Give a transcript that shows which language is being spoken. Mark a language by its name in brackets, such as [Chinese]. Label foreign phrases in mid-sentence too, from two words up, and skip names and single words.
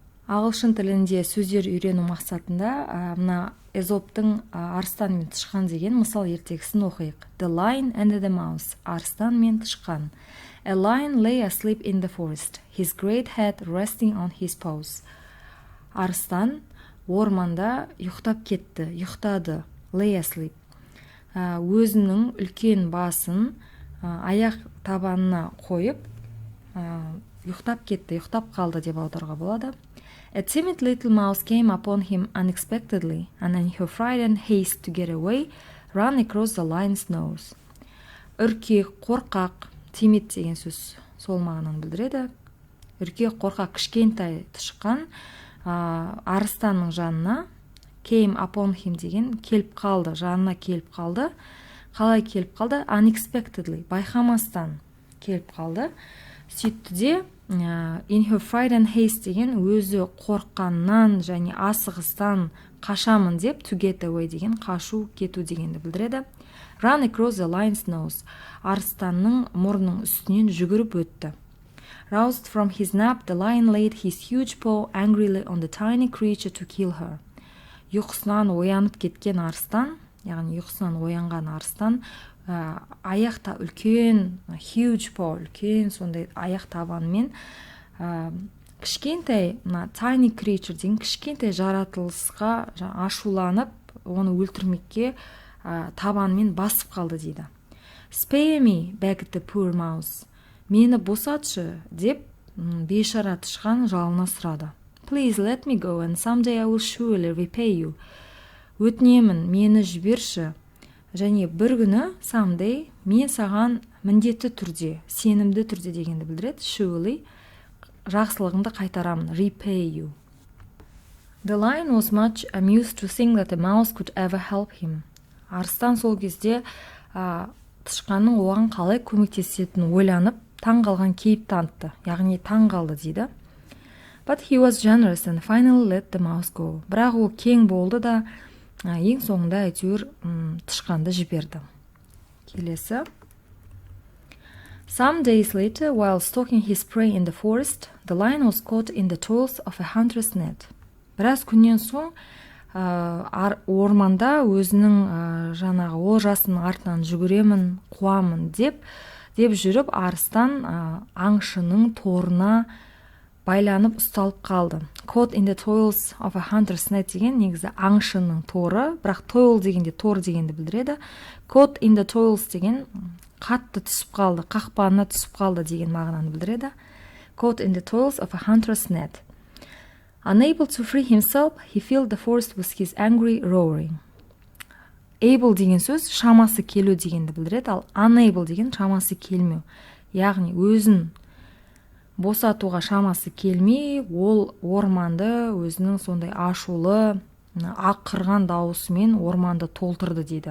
[Kazakh] Ағылшын тілінде сөздер үйрену мақсатында мына Эзоптың арыстан мен тышқан деген мысал ертегісін оқиық. [English] The Lion and the Mouse. [Kazakh] Арыстан мен тышқан. [English] A lion lay asleep in the forest, his great head resting on his paws. [Kazakh] Арыстан орманда ұйықтап кетті, ұйықтады. [English] Lay asleep. [Kazakh] Өзінің үлкен басын аяқ табанына қойып, ұйықтап кетті, ұйықтап қалды деп аударуға болады. [English] A timid little mouse came upon him unexpectedly, and in her frightened haste to get away, ran across the lion's nose. [Kazakh] Үркек, қорқақ, timid деген сөз сол мағынаны білдіреді. Үркек, қорқақ, кішкентай тышқан арыстанның жанына, [English] came upon him [Kazakh] деген келіп қалды, жанына келіп қалды. Қалай келіп қалды? Unexpectedly, байқамастан келіп қалды. Сөйтті де [English] in her frightened haste [Kazakh] деген өзі қорққаннан және асығыстан қашамын деп [English] to get away [Kazakh] деген қашу, кету дегенді білдіреді. [English] Run across the lion's nose. [Kazakh] Арыстанның мұрнының үстінен жүгіріп өтті. [English] Roused from his nap, the lion laid his huge paw angrily on the tiny creature to kill her. [Kazakh] Ұйқысынан оянып кеткен арыстан, яғни ұйқысынан оянған арыстан, аяқта үлкен, [English] huge paw, [Kazakh] үлкен сондай аяқ табанымен кішкентай, [English] tiny creature [Kazakh] деген кішкентай жаратылысқа ашуланып, оны өлтірмекке табанымен басып қалды дейді. [English] Spare me, begged the poor mouse. [Kazakh] Мені босатшы деп бейшара тышқан жалына сұрады. [English] Please let me go and someday I will surely repay you. [Kazakh] Өтінемін, мені жіберші. Және бір күні someday мен саған міндетті түрде, сенімді түрде дегенді білдіреді. Surely жақсылығыңды қайтарамын. [English] Repay you. The lion was much amused to think that the mouse could ever help him. [Kazakh] Арыстан сол кезде тышқанның оған қалай көмектесетінін ойланып, таң қалған кейіп танытты. Яғни таң қалды дейді. But he was generous and finally let the mouse go. Бірақ ол кең болды да ең соңында әйтеуір тышқанды жіберді. Келесі. [English] Some days later, while stalking his prey in the forest, the lion was caught in the toils of a hunter's net. [Kazakh] Біраз күннен соң орманда өзінің жаңағы олжасының артынан жүгіремін, қуамын деп жүріп арыстан аңшының торына байланып ұсталып қалды. [English] Caught in the toils of a hunter's net [Kazakh] деген негізі аңшының торы, бірақ toil дегенде тор дегенді білдіреді. [English] Caught in the toils [Kazakh] деген қатты түсіп қалды, қақпанына түсіп қалды деген мағынаны білдіреді. [English] Caught in the toils of a hunter's net. Unable to free himself, he filled the forest with his angry roaring. [Kazakh] Able деген сөз шамасы келу дегенді білдіреді, ал unable деген шамасы келмеу. Яғни өзін босатуға шамасы келмей, ол орманды өзінің сондай ашулы, ақырған дауысымен орманды толтырды дейді.